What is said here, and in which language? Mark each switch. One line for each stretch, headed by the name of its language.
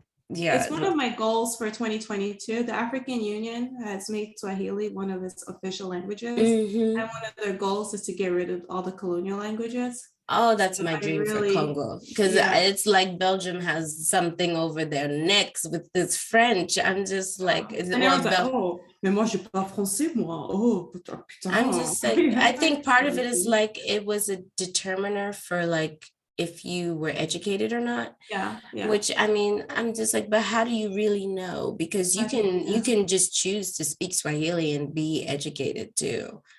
English: it's one of my goals for 2022. The African Union has made Swahili one of its official languages, and one of their goals is to get rid of all the colonial languages. Oh, that's my dream for Congo, because it's like Belgium has something over their necks with this French. I'm just like,
French: mais moi je parle français moi. Oh, putain.
English: I'm just like, I think part of it is like it was a determiner for like if you were educated or not. Yeah. Which I'm just like, but how do you really know? Because you can just choose to speak Swahili and be educated too.